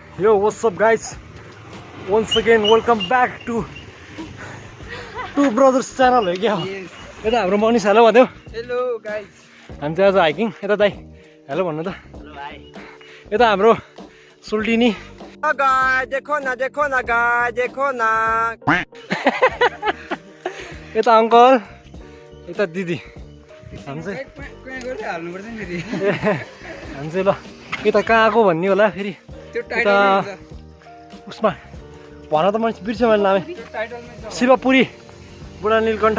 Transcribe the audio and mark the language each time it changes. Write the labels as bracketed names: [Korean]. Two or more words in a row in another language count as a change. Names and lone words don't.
[English] Yo, what's up guys? Once again welcome back to Two Brothers channel [Hindi] हो क्या? [Nepali] यता हाम्रो मनिष हेलो भन्यो। [English] hello guys. [Nepali] हामी चाहिँ आज हाइकिङ यता दाइ हेलो भन्नु त। हेलो भाइ। यता हाम्रो सुल्टिनी [Hindi] गाइस देखो न देखो न। [Nepali] यता अङ्कल यता दिदी हामी चाहिँ हाल्नु पर्छ नि फेरि। हामी चाहिँ ल यता कहाँको भन्ने होला फेरि यता उसमा भन त मैले बिर्सेँ मैले नामै शिवपुरी बुढा नीलकण्ठ